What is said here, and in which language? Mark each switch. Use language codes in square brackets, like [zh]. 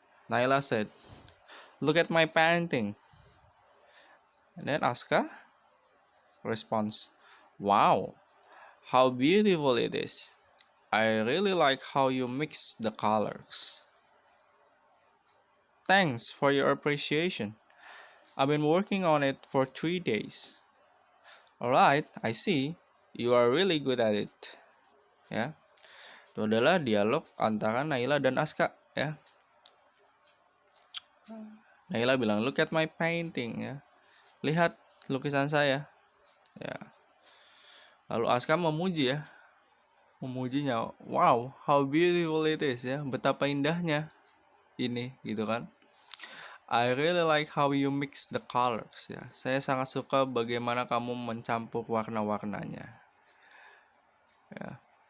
[en] Naila said, "Look at my painting." And then Aska responds, "Wow, how beautiful it is. I really like how you mix the colors." "Thanks for your appreciation. I've been working on it for 3 days." "Alright, I see. You are really good at it." [id] Ya. Itu adalah dialog antara Naila dan Aska, ya. Naila bilang, [en] "Look at my painting," [id] ya. Lihat lukisan saya, ya. Lalu Aska memuji, ya. Memujinya, [en] "Wow, how beautiful it is," [id] ya. Betapa indahnya ini, gitu kan. [en] "I really like how you mix the colors," ya. [id] Saya sangat suka bagaimana kamu mencampur warna-warnanya, ya.